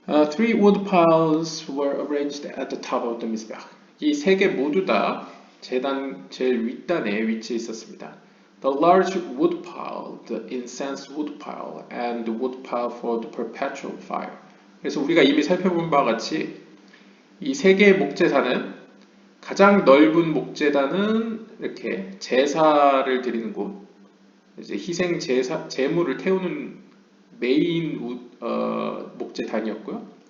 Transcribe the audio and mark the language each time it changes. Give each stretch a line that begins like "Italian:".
English: Three wood piles were arranged at the top of the mizbeach.
Korean: 이 세 개 모두 다 제단 제일 윗단에 위치해 있었습니다.
English: The large wood pile, the incense wood pile, and the wood pile for the perpetual fire.
Korean: 그래서 우리가 이미 살펴본 바와 같이 이 세 개의 목제단은 가장 넓은 목제단은 이렇게 제사를 드리는 곳, 이제 희생 제사 제물을 태우는 메인 목제단이었고요.